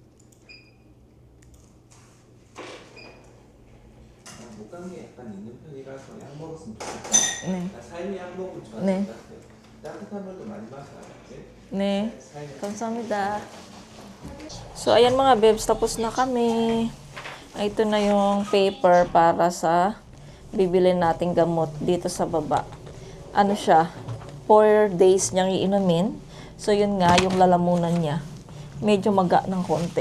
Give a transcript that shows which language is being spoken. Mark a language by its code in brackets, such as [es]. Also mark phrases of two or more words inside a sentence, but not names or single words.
[ko] 목감기 약간 있는 편이라서 약 먹었으면 좋겠다. 네. 나 삶이 약 먹으면 좋았을 네. 것 같아요. 따뜻한 물도 많이 마셔야 알았지? 네. 삶이 Kamsahamnida. [tl] So, ayan mga bebs, tapos na kami. Ito na yung paper para sa bibili nating gamot dito sa baba. Ano siya? 4 days niyang iinumin. So, yun nga, yung lalamunan niya. Medyo maga ng konti.